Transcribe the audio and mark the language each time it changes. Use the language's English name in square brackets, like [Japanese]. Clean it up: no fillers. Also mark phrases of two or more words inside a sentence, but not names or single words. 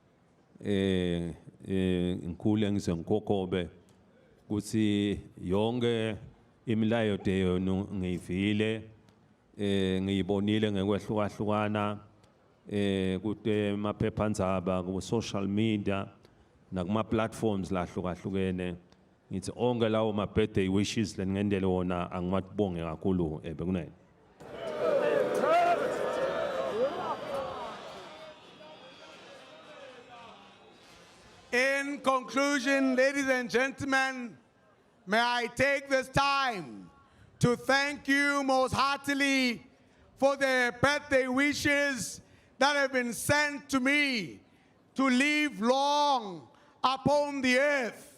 [Swati] ngikhule ngize ngikokobe ukuthi yonke imilayeto yenu ngiyivile ngiyibonile ngekwehlukahlukana kude maphephandzaba ku [English] social media [Swati] nakuma platforms lahlukahlukene ngithi onke lawo ma [English] birthday wishes [Swati] lengendele wona angibabonge kakhulu bekunene. [English] In conclusion, ladies and gentlemen, may I take this time to thank you most heartily for the birthday wishes that have been sent to me to live long upon the earth.